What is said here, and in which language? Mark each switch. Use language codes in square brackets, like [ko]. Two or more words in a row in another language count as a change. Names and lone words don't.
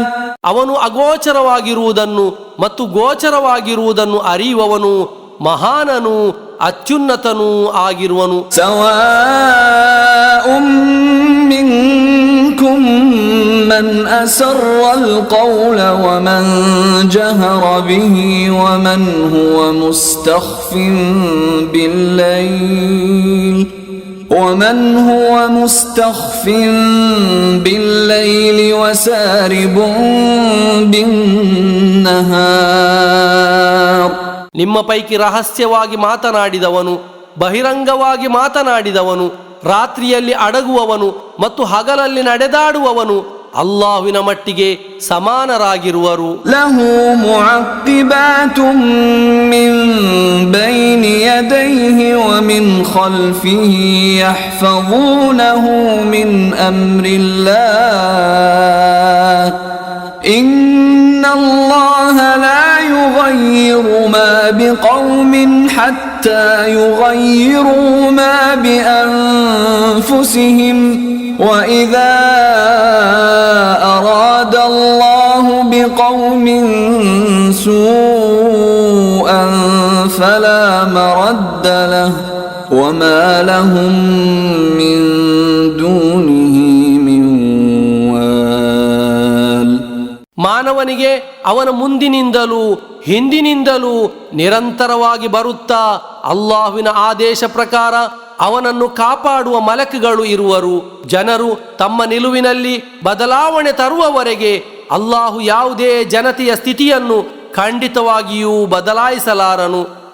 [kn] ಅವನು ಅಗೋಚರವಾಗಿರುವುದನ್ನು ಮತ್ತು ಗೋಚರವಾಗಿರುವುದನ್ನು ಅರಿಯುವವನು, ಮಹಾನನು, ಅತ್ಯುನ್ನತನೂ ಆಗಿರುವನು. [ar] سواء منكم من أسر القول ومن جهر به ومن هو مستخف بالليل ومن هو مستخف بالليل وسارب بالنهار. [kn] ನಿಮ್ಮ ಪೈಕಿ ರಹಸ್ಯವಾಗಿ ಮಾತನಾಡಿದವನು, ಬಹಿರಂಗವಾಗಿ ಮಾತನಾಡಿದವನು, ರಾತ್ರಿಯಲ್ಲಿ ಅಡಗುವವನು ಮತ್ತು ಹಗಲಲ್ಲಿ ನಡೆದಾಡುವವನು ಅಲ್ಲಾಹುವಿನ ಮಟ್ಟಿಗೆ ಸಮಾನರಾಗಿರುವರು. [ar] له معقبات من بين يديه ومن خلفه يحفظونه من أمر الله. إن الله لا يغير ما بقوم حتى يغيروا ما بأنفسهم. وَإِذَا أَرَادَ اللَّهُ بِقَوْمٍ سُوءًا فَلَا مَرَدَّ لَهُ وَمَا لَهُم مِّن دُونِهِ مِن وَالٍ. [kn] ಮಾನವನಿಗೆ ಅವನ ಮುಂದಿನಿಂದಲೂ ಹಿಂದಿನಿಂದಲೂ ನಿರಂತರವಾಗಿ ಬರುತ್ತಾ ಅಲ್ಲಾಹುವಿನ ಆದೇಶ ಪ್ರಕಾರ ಅವನನ್ನು ಕಾಪಾಡುವ ಮಲಕುಗಳು ಇರುವರು. ಜನರು ತಮ್ಮ ನಿಲುವಿನಲ್ಲಿ ಬದಲಾವಣೆ ತರುವವರೆಗೆ ಅಲ್ಲಾಹು ಯಾವುದೇ ಜನತೆಯ ಸ್ಥಿತಿಯನ್ನು ಖಂಡಿತವಾಗಿಯೂ ಬದಲಾಯಿಸಲಾರನು.